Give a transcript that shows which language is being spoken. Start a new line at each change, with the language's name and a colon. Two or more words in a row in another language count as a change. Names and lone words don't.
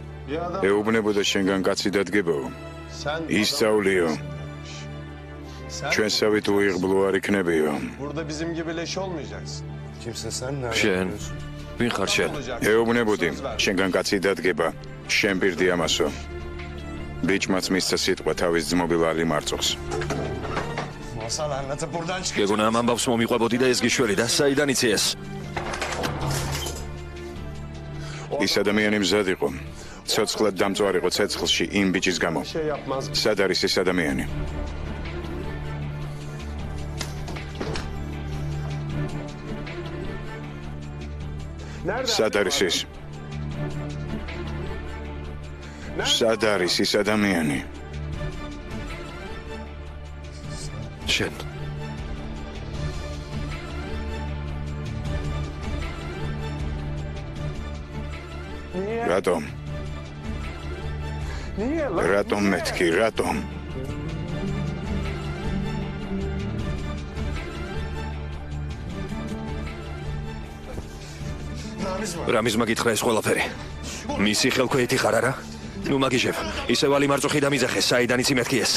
Georgian: ეუბნებოდა შენგან კაცი დადგებაო. ისწავლიო. ჩვენსავით უიღბლო არ იქნებიო.
Turkish: Burada bizim gibi leş olmayacaksın. Kimsin sen? Nereden
Georgian: შენ
Turkish: biliyorsun?
Georgian: ვინ ხარ შენ? ეუბნებოდი შენგან კაცი დადგება. შენ პირდი ამასო. ბიჭმაც მისცა სიტყვა თავის ძმობილ ალი მარწოს.
Turkish: Masal anlatıp buradan çık.
Georgian: გეგონა ამ ამბავს მომიყვებოდი და ეს გიშველი და საიდან იცი ეს? ის ადამიანი მზად იყო. ცოცხლად დამწვარიყო ცეცხლში იმ ბიჭის გამო.
Turkish: Şey yapmaz.
Georgian: სად არის ეს ადამიანი?
Turkish: Nerede?
Georgian: სად არის ეს? სად არის ის ადამიანი? შენ რატომ?
Turkish: Niye lan?
Georgian: რატომ მეთქი? რატომ? რამის მაგითხრა ეს ყველაფერი? მისი ხელქვეითი ხარ არა? ნუ მაგიჟებ. ისე ვალი მარწუხი დამიძახე, საიდან იცი მეთქი ეს?